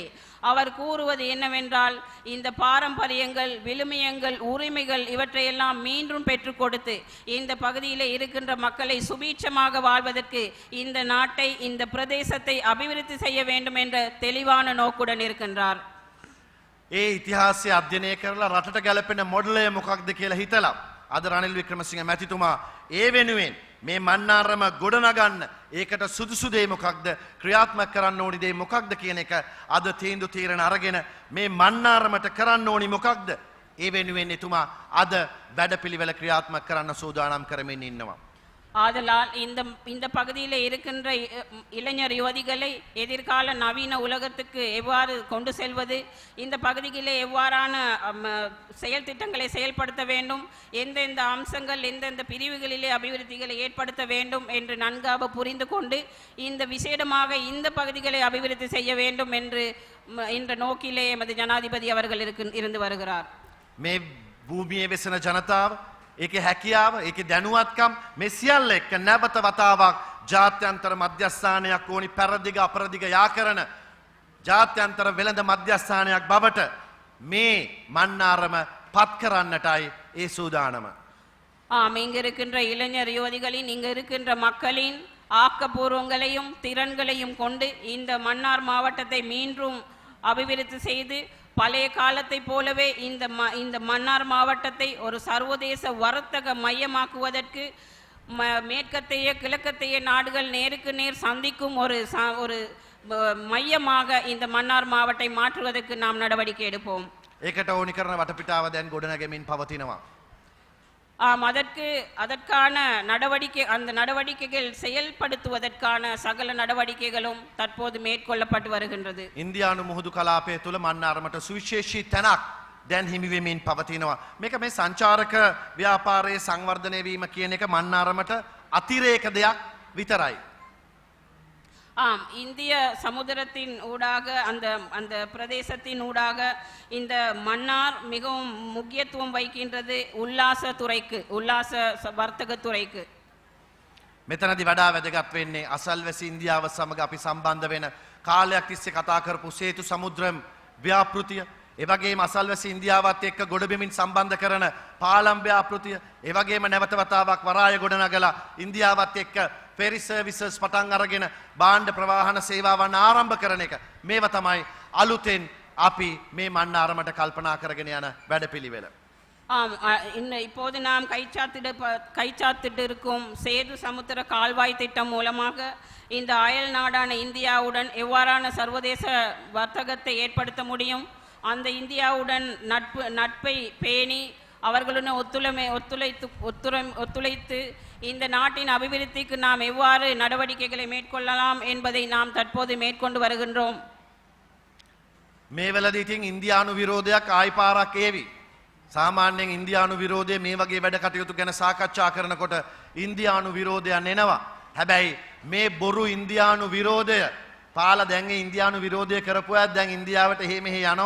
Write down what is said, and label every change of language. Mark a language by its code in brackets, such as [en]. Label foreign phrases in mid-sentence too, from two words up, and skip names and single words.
[ta] அவர் கூறுவது என்னவென்றால் இந்த பாரம்பரியங்கள் விழுமியங்கள் உரிமைகள் இவற்றையெல்லாம் மீண்டும் பெற்றுக் கொடுத்து இந்த பகுதியில் இருக்கின்ற மக்களை சுபீட்சமாக வாழ்வதற்கு இந்த நாட்டை இந்த பிரதேசத்தை அபிவிருத்தி செய்ய வேண்டும் என்ற தெளிவான நோக்குடன் இருக்கின்றார். [si] ඒ ඉතිහාසය අධ්‍යයනය කරලා රටට ගැලපෙන මොඩලය මොකක්ද කියලා හිතලා අද රනිල් වික්‍රමසිංහ මැතිතුමා ඒ වෙනුවෙන් මේ මන්නාරම ගොඩනගන්න ඒකට සුදුසු දේ මොකක්ද ක්‍රියාත්මක කරන්න ඕනි දේ මොකක්ද කියන එක අද තීන්දුව තීරණ අරගෙන මේ මන්නාරමට කරන්න ඕනි මොකක්ද ඒ වෙනුවෙන් එතුමා අද වැඩපිළිවෙල ක්‍රියාත්මක කරන්න සූදානම් කරමින් ඉන්නවා. [ta] ஆதலால் இந்த பகுதியில் இருக்கின்ற இளைஞர் யுவதிகளை எதிர்கால நவீன உலகத்துக்கு எவ்வாறு கொண்டு செல்வது, இந்த பகுதியிலே எவ்வாறான செயல் திட்டங்களை செயல்படுத்த வேண்டும், எந்தெந்த அம்சங்கள் எந்தெந்த பிரிவுகளிலே அபிவிருத்திகளை ஏற்படுத்த வேண்டும் என்று நன்காக புரிந்து கொண்டு இந்த விசேடமாக இந்த பகுதிகளை அபிவிருத்தி செய்ய வேண்டும் என்று என்ற நோக்கிலே எமது ஜனாதிபதி அவர்கள் இருந்து வருகிறார். [si] මේ භූමියේ වෙසෙන ජනතාව ඒකේ හැකියාව ඒකේ දැනුවත්කම් මේ සියල්ල එක්ක නැවත වතාවක් ජාත්‍යන්තර මධ්‍යස්ථානයක් ඕනි පෙරදිග අපරදිග යා කරන ජාත්‍යන්තර වෙළඳ මධ්‍යස්ථානයක් බවට මේ මන්නාරම පත් කරන්නටයි ඒ සූදානම. [ta] இங்கு இருக்கின்ற இளைஞர் யுவதிகளின் இங்கு இருக்கின்ற மக்களின் ஆக்கப்பூர்வங்களையும் திறன்களையும் கொண்டு இந்த மன்னார் மாவட்டத்தை மீண்டும் அபிவிருத்தி செய்து பழைய காலத்தை போலவே இந்த மன்னார் மாவட்டத்தை ஒரு சர்வதேச வர்த்தக மையமாக்குவதற்கு மேற்கத்தைய கிழக்கத்தைய நாடுகள் நேருக்கு நேர் சந்திக்கும் ஒரு மையமாக இந்த மன்னார் மாவட்டத்தை மாற்றுவதற்கு நாம் நடவடிக்கை எடுப்போம். [si] ඒකට ඕනි කරන වටපිටාව දැන් ගොඩනගමින් පවතිනවා. [ta] அதற்கான நடவடிக்கை அந்த நடவடிக்கைகள் செயல்படுத்துவதற்கான சகல நடவடிக்கைகளும் தற்போது மேற்கொள்ளப்பட்டு வருகின்றது. [si] ඉන්දියානු මුහුදු කලාපය තුල මන්නාරමට සුවිශේෂී තැනක් දැන් හිමි වෙමින් පවතිනවා. මේක මේ සංචාරක ව්‍යාපාරයේ සංවර්ධනය වීම කියන එක මන්නාරමට අතිරේක දෙයක් විතරයි. [ta] இந்திய சமுத்திரத்தின் ஊடாக அந்த பிரதேசத்தின் ஊடாக இந்த மன்னார் மிகவும் முக்கியத்துவம் வைக்கின்றது உல்லாச துறைக்கு, உல்லாச வர்த்தக துறைக்கு. [si] මෙතනදී වඩා වැදගත් වෙන්නේ අසල්වැසි ඉන්දියාව සමග අපි සම්බන්ධ වෙන කාලයක් තිස්සේ කතා කරපු සේතු සමුද්‍රම් ව්‍යාපෘතිය, ඒ වගේම අසල්වැසි ඉන්දියාවත් එක්ක ගොඩබිමින් සම්බන්ධ කරන පාලම් ව්‍යාපෘතිය, ඒ වගේම නැවත වතාවක් වරාය ගොඩනගලා ඉන්දියාවත් එක්ක [en] ferry services [si] පටන් අරගෙන භාණ්ඩ ප්‍රවාහන සේවාවන් ආරම්භ කරන එක. මේව තමයි අලුතෙන් අපි මේ මන්නාරමට කල්පනා කරගෙන යන වැඩපිළිවෙල. [ta] இப்போது நாம் கைச்சாத்திட்டு இருக்கும் சேது சமுத்திர கால்வாய் திட்டம் மூலமாக இந்த அயல் நாடான இந்தியாவுடன் எவ்வாறான சர்வதேச வர்த்தகத்தை ஏற்படுத்த முடியும், அந்த இந்தியாவுடன் நட்பை பேணி அவர்களுடன் ஒத்துழைத்து இந்த நாட்டின் அபிவிருத்திக்கு நாம் எவ்வாறு நடவடிக்கைகளை மேற்கொள்ளலாம் என்பதை நாம் தற்போது மேற்கொண்டு வருகின்றோம். [si] මේ වෙලදී ඉතින් ඉන්දියානු විරෝධයක් ආයි පාරක් ඒවි. සාමාන්‍යයෙන් ඉන්දියානු විරෝධය මේ වගේ වැඩ කටයුතු ගැන සාකච්ඡා කරනකොට ඉන්දියානු විරෝධයන් එනවා. හැබැයි මේ බොරු ඉන්දියානු විරෝධය පාලා දැන් ඒ ඉන්දියානු විරෝධය කරපු අය දැන් ඉන්දියාවට එහෙ මෙහෙ යනවා.